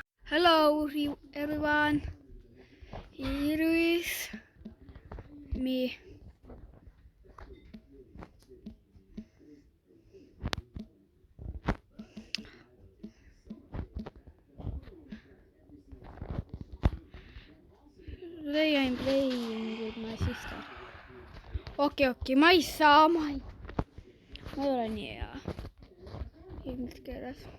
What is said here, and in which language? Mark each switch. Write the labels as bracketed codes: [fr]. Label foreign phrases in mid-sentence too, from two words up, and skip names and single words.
[en] Hello everyone, here is me. Today I'm playing with my sister. [et] Okei, ma ei saa, ma ei ole nii hea inglise keeles.